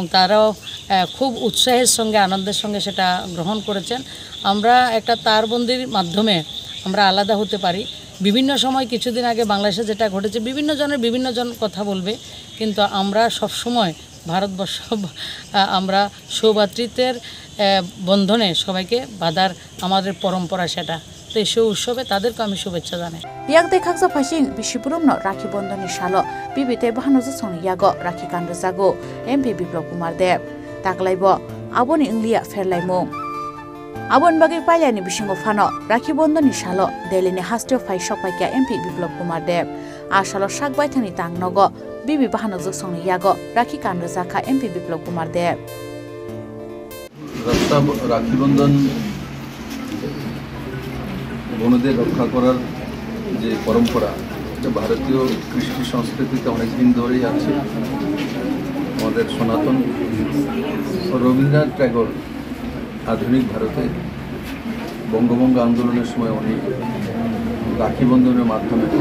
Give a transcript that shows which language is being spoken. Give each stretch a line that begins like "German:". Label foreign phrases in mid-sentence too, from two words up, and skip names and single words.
Bangla: তারাও খুব উৎসাহের সঙ্গে আনন্দের সঙ্গে সেটা গ্রহণ করেছেন আমরা একটা তারবন্দির মাধ্যমে আমরা আলাদা হতে পারি বিভিন্ন সময় কিছুদিন আগে বাংলাদেশে যেটা ঘটেছে বিভিন্ন জন কথা বলবে কিন্তু আমরা সব সময় ভারতবর্ষ আমরা সৌভ্রাতৃত্বের বন্ধনে সবাইকে বাঁধার আমাদের পরম্পরা সেটা তো এই উৎসবে তাদেরকে আমি শুভেচ্ছা জানাই
Kok Borok: ইয়াক দেখাকসা ফাইসিং বিশিপুরমনো রাখি বন্ধনী সালো বিবিতে বাহানজু সংনি ইয়াগো রাখি কানর जागो एमपी बिप्लव कुमार देव ताकलाइबो आबोनि इंलिया फेरलाइमु आबोन बागै पाइलानि बिसिंगो फानो राखि बন্ধনী सालो दिल्लीनि हास्टियो फाइ सपाइका एमपी बिप्लव कुमार देव आ सालो साकबाय थानि तांगनगो बिबि बाहानजु संनि यागो राखि कानर जाखा एमपी बिप्लव कुमार देव
Bangla: রাখি বন্ধন বোনদের রক্ষা করার যে পরম্পরা এটা ভারতীয় কৃষ্টি সংস্কৃতিতে অনেক দিন ধরেই আছে আমাদের সনাতন রবীন্দ্রনাথ ট্যাগর আধুনিক ভারতে বঙ্গভঙ্গ আন্দোলনের সময় উনি রাখি বন্ধনের মাধ্যমে